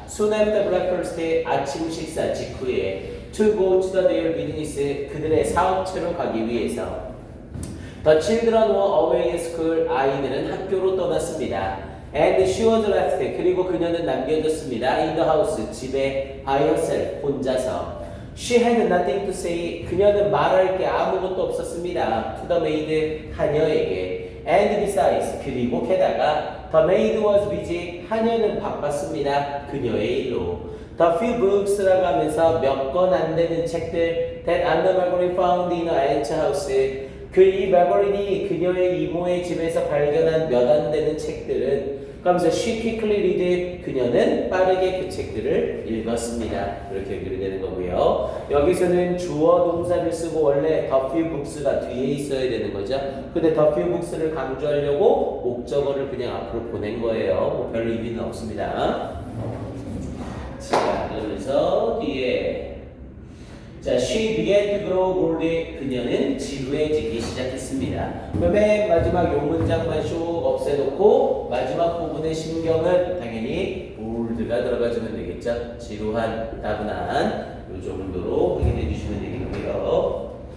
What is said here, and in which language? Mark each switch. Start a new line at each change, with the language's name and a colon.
English: Soon after breakfast,
Korean: 아침 식사 직후에
English: to go to their business,
Korean: 그들의 사업체로 가기 위해서.
English: The children were away at school,
Korean: 아이들은 학교로 떠났습니다.
English: And she was left,
Korean: 그리고 그녀는 남겨졌습니다.
English: In the house, 집에 by herself, 혼자서. She had nothing to say.
Korean: 그녀는 말할 게 아무것도 없었습니다.
English: To the maid, 하녀에게. And besides,
Korean: 그리고 게다가
English: the maid was busy.
Korean: 하녀는 바빴습니다. 그녀의 일로.
English: The few books
Korean: 라고 하면서 몇 권 안 되는 책들
English: that Anna Margaret found in her aunt's house.
Korean: 이 마거린이 그녀의 이모의 집에서 발견한 몇 안 되는 책들은 그러면서
English: she quickly read
Korean: 그녀는 빠르게 그 책들을 읽었습니다. 이렇게 연결이 되는 거고요. 여기서는 주어 동사를 쓰고 원래
English: the few books
Korean: 가 뒤에 있어야 되는 거죠. 근데
English: the few books
Korean: 를 강조하려고 목적어를 그냥 앞으로 보낸 거예요. 뭐 별 의미는 없습니다. 자, 그러면서 뒤에 자,
English: she began to grow bored.
Korean: 그녀는 지루해지기 시작했습니다. 맨 마지막 요 문장만 쭉 없애놓고 마지막 부분의 심경은 당연히 bored가 들어가주면 되겠죠. 지루한, 따분한 요 정도로 확인해 주시면 되겠고요.